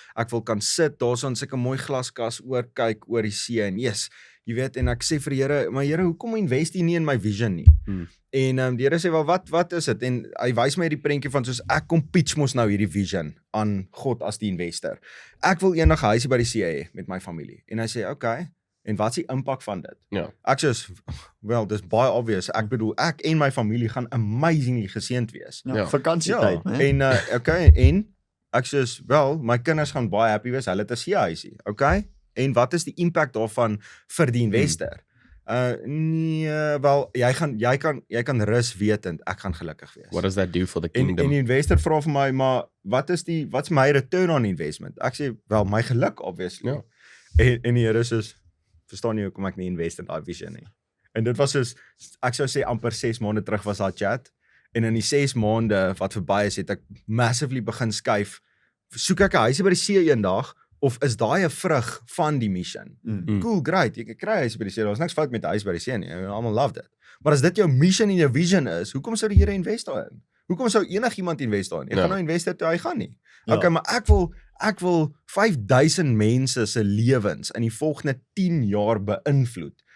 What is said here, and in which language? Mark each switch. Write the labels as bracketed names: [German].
[Afrikaans] Ek wil kan sit daarso in sulke mooi glaskas oor kyk oor die see en yes, jy weet, en ek sê vir die Here, maar Here, hoekom invest jy nie in my vision nie? En die Here sê, wel, wat is dit? En hy wys my die prentjie van soos ek kom pitch mos nou hierdie vision aan God as die investor. Ek wil eendag 'n huisie by die see hê met my familie. En hy sê, okay, en wat is die impak van dit? Ja. Ek sê, well, dis baie obvious. Ek bedoel, ek en my familie gaan amazingly geseënd wees. Ja, vakansietyd, né? En okay, en ek sê, wel, my kinders gaan baie happy wees. Hulle het 'n see-huisie. Okay? En wat is die impak daarvan vir die investor? Nee, wel, jy kan rus wetend ek gaan gelukkig wees. [English] What does that do for the [Afrikaans] En [English] kingdom? [Afrikaans] die investor vra vir my, maar wat's my return on investment? Ek sê, wel, my geluk obviously. Ja. En die Here sê, verstaan jy hoekom ek nie invest in daai vision nie. En dit was soos, ek sou sê amper 6 maande terug was daai chat. En in die 6 maande wat verby is, het ek massively begin skuif. Soek ek 'n huisie by die see eendag of is daai 'n vrug van die mission? Cool, great. Jy kan kry 'n huis by die see. Daar's niks fout met 'n huis by die see nie. Almal love dit. Maar as dit jou mission en jou vision is, hoekom sou die Here invest daarin? Hoekom sou enigiemand invest daarin? Jy gaan nou investeer toe hy gaan nie. Ja. Okay, maar ek wil 5000 mense se lewens in die volgende 10 jaar beïnvloed